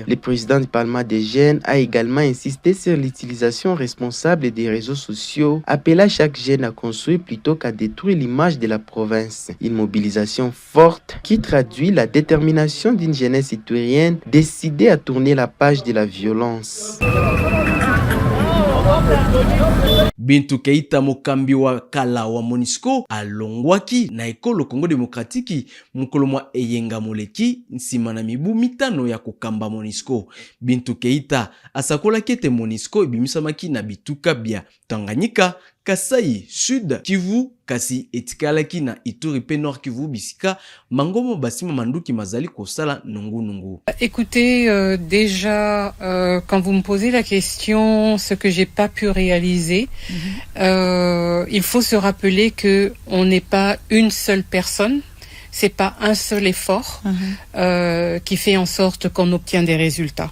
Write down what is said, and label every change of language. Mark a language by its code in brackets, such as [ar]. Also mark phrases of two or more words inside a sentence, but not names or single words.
[fr] Le président du Parlement des jeunes a également insisté sur l'utilisation responsable des réseaux sociaux, appelant chaque jeune à construire plutôt qu'à détruire l'image de la province. Une mobilisation forte qui traduit la détermination d'une jeunesse iturienne décidée à tourner la page de la violence. [ln] Bintu Keita mokambi wa kala wa MONUSCO alongwaki na ekolo Kongo Demokratiki mukolo mwa eyenga moleki nsima na mibu mitano ya kokamba MONUSCO. Bintu Keita asakola kete MONUSCO ebimisamaki na bituka bya Tanganyika, Kasai, Sud Kivu, kasi etikalaki na Ituri pe Nord Kivu bisika mangomo basima manduki mazali kosala nungu. [fr] Écoutez, déjà, quand vous me posez la question, ce que j'ai pas pu réaliser, il faut se rappeler que on n'est pas une seule personne. C'est pas un seul effort qui fait en sorte qu'on obtient des résultats.